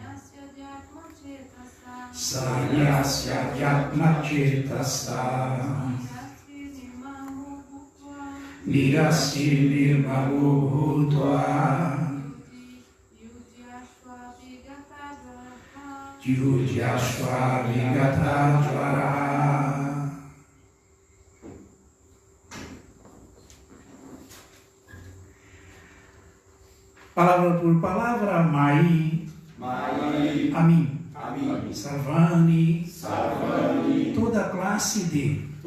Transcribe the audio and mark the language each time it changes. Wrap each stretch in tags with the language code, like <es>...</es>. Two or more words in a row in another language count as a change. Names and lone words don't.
<sa>संन्यस्य आत्म चेतसा. निराशी निर्ममो भूत्वा. युध्यस्व विगत ज्वर.</sa> <pt>Palavra por palavra, Mai, a mim, Sarvani, toda classe de,</pt>